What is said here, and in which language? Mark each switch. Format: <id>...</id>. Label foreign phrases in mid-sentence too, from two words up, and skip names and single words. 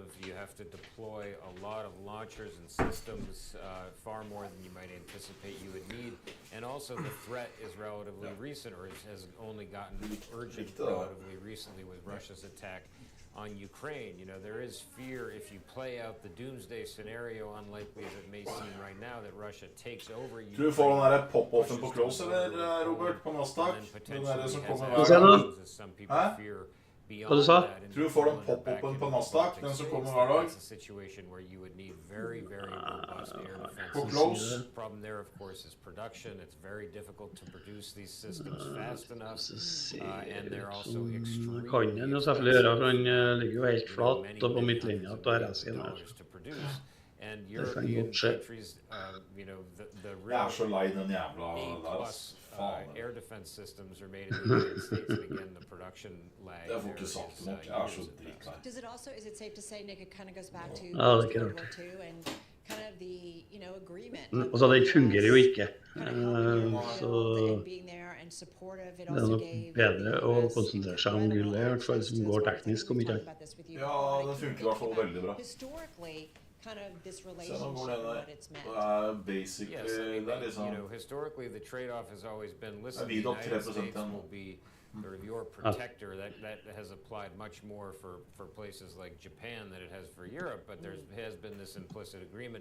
<en>You have to deploy a lot of launchers and systems, far more than you might anticipate you would need. And also, the threat is relatively recent, or has only gotten urgent relatively recently with Russia's attack on Ukraine. You know, there is fear if you play out the doomsday scenario, unlikely as it may seem right now, that Russia takes over Ukraine.</en> <no>Tror du får den der pop-offen på Cross, eller Robert, på Nasdaq? Den der som kommer hver dag? Hæ? Hva du sa? Tror du får den pop-offen på Nasdaq, den som kommer hver dag? På Close?</no> <en>Problem there, of course, is production. It's very difficult to produce these systems fast enough, and they're also extremely</en> <no>kan den jo selvfølgelig gjøre, for den ligger jo helt flat og på midtlinja på RS-en her.</no> <en>And European countries, you know, the real A-plus air defense systems are made in the United States, and again, the production lag there is Does it also, is it safe to say, Nick, it kind of goes back to World War II and kind of the, you know, agreement?</en> <no>Og så den fungerer jo ikke, så det er nok bedre å konsentrere seg om gullet, i hvert fall som går teknisk om ikke. Ja, det funker i hvert fall veldig bra.</no> <en>Kind of this relationship and what it's meant. Basically, yes, I mean, you know, historically the trade-off has always been, listen, the United States will be sort of your protector. That has applied much more for places like Japan than it has for Europe, but there has been this implicit agreement.</en>